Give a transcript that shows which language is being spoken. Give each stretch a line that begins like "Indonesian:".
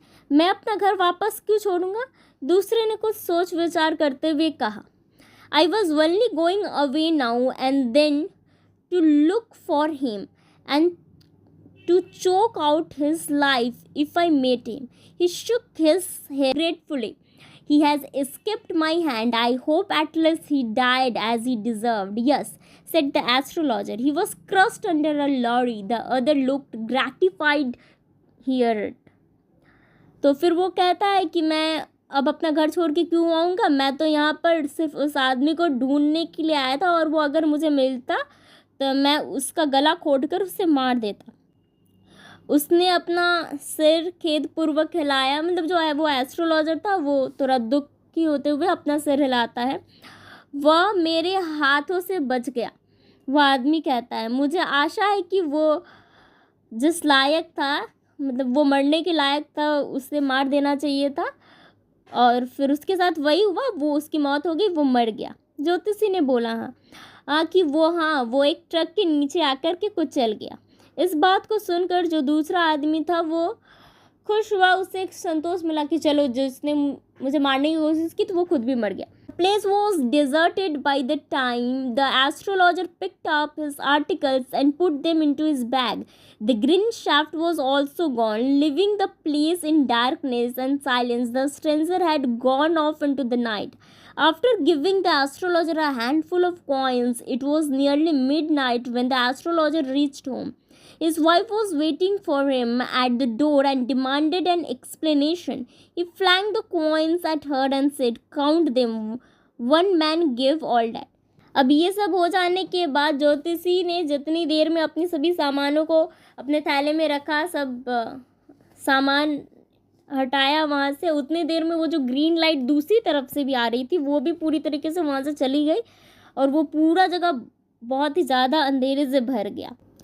Hindi: मैं अपना घर वापस क्यों छोड़ूंगा, दूसरे ने कुछ सोच विचार करते हुए कहा।
English: I was only going away now and then to look for him and to choke out his life if I met him. He shook his head gratefully. He has escaped my hand. I hope at least he died as he deserved. Yes, said the astrologer. He was crushed under a lorry. The other looked gratified hear it.
Hindi: तो फिर वो कहता है कि मैं अब अपना घर छोड़ के क्यों आऊँगा, मैं तो यहाँ पर सिर्फ उस आदमी को ढूंढने के लिए आया था, और वो अगर मुझे मिलता तो मैं उसका गला खोदकर उसे मार देता। उसने अपना सिर खेदपूर्वक हिलाया, मतलब जो है वो एस्ट्रोलॉजर था, वो थोड़ा दुखी होते हुए अपना सिर हिलाता है। वह मेरे हाथों से बच गया, वह आदमी कहता है। मुझे आशा है कि वो जिस लायक था, मतलब वो मरने के लायक था, उसे मार देना चाहिए था, और फिर उसके साथ वही हुआ, वो उसकी मौत हो गई, वो मर गया। ज्योतिषी ने बोला कि वो एक ट्रक के नीचे आकर के कुछ चल गया। इस बात को सुनकर जो दूसरा आदमी था वो खुश हुआ, उसे एक संतोष मिला कि चलो जिसने मुझे मारने की कोशिश की तो वो खुद भी मर गया।
English: Place was deserted by the time the astrologer picked up his articles and put them into his bag. The green shaft was also gone, leaving the place in darkness and silence. The stranger had gone off into the night. After giving the astrologer a handful of coins, it was nearly midnight when the astrologer reached home. His wife was waiting for him at the door and demanded an explanation. He flung the coins at her and said, "Count them. One man gave all that."
Hindi: अब ये सब हो जाने के बाद ज्योतिषी ने जितनी देर में अपनी सभी सामानों को अपने थैले में रखा, सब सामान हटाया वहाँ से, उतनी देर में वो जो ग्रीन लाइट दूसरी तरफ से भी आ रही थी वो भी पूरी तरीके से वहाँ से चली गई, और वो पूरा जगह बहुत ही ज़्यादा अंधेरे से भर गया।